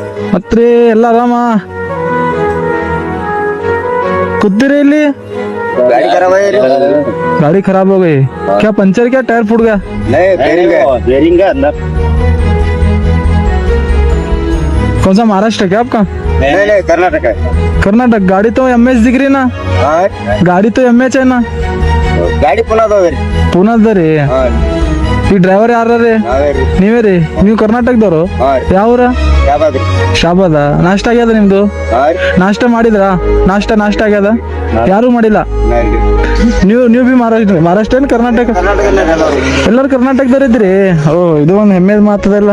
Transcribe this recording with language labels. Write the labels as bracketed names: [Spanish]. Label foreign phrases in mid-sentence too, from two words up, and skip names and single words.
[Kannada] ಮತ್ರಿ ಎಲ್ಲ ಆರಾಮ ಕೂತಿರಿ ಇಲ್ಲಿ [Hindi] गाड़ी खराब है गाड़ी खराब हो गई क्या पंचर क्या टायर फूट गया नहीं बेरिंग है अंदर कौन सा महाराष्ट्र क्या आपका नहीं कर्नाटक है कर्नाटक गाड़ी तो एम एच दिख रही ना हाँ गाड़ी तो एम एच है ना [Kannada] ಗಾಡಿ ಪುನಃ ಪೂನಾದ ರೀ ಈ ಡ್ರೈವರ್ ಯಾರ ರೀ ನೀವೇ ರೀ ನೀವು ಕರ್ನಾಟಕದವ್ರು ಯಾವ್ರ ಶಾಬಾದ ನಾಷ್ಟ ಆಗ್ಯದ ನಿಮ್ದು ನಾಷ್ಟ ಮಾಡಿದ್ರಾ ನಾಷ್ಟ ಆಗ್ಯದ ಯಾರು ಮಾಡಿಲ್ಲ ನೀವು ಬಿ ಮಹಾರಾಷ್ಟ್ರ ಏನ್ ಕರ್ನಾಟಕ ಎಲ್ಲರೂ ಕರ್ನಾಟಕದವ್ರ ಇದ್ರಿ ಓ ಇದು ಒಂದು ಹೆಮ್ಮೆ ಮಾತದಲ್ಲ